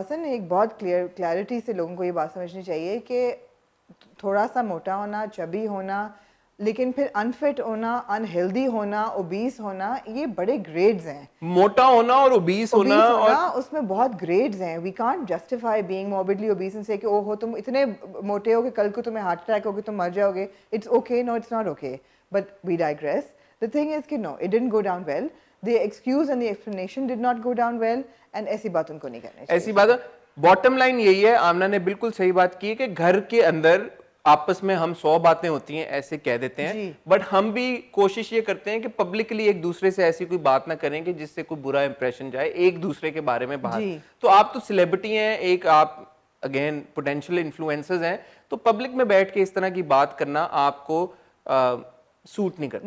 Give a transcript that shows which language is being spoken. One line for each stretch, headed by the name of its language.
Urdu: حسن, ایک بہت کلیئرٹی سے لوگوں کو یہ بات سمجھنی چاہیے کہ تھوڑا سا موٹا ہونا, چبی ہونا, لیکن پھر انفٹ ہونا, انہیلدی ہونا, اوبیس ہونا, یہ بڑے گریڈز ہیں. موٹا ہونا اور اوبیس ہونا, اس میں بہت گریڈز ہیں.
English: we can't justify being morbidly obese and say
Urdu: کہ او ہو تم اتنے موٹے ہو کہ کل کو تمہیں ہارٹ اٹیک ہوگی, تم مر جاؤ گے.
English: It's okay, no it's not okay, but we digress. The thing is کہ no, it didn't go down well. The excuse and the explanation did not go down well, and
Urdu: ایسی بات ان کو نہیں کرنی چاہیے. ایسی بات, باٹم لائن یہی ہے, آمنہ نے بالکل صحیح بات کی ہے کہ گھر کے اندر آپس میں ہم 100 باتیں ہوتی ہیں ایسے کہہ دیتے ہیں, بٹ ہم بھی کوشش یہ کرتے ہیں کہ پبلکلی ایک دوسرے سے ایسی کوئی بات نہ کریں کہ جس سے کوئی برا امپریشن جائے ایک دوسرے کے بارے میں باہر. تو آپ تو سیلیبریٹی ہیں, ایک آپ اگین پوٹینشیل انفلوئنسرز ہیں, تو پبلک میں بیٹھ کے اس طرح کی بات کرنا آپ کو سوٹ نہیں کرتا.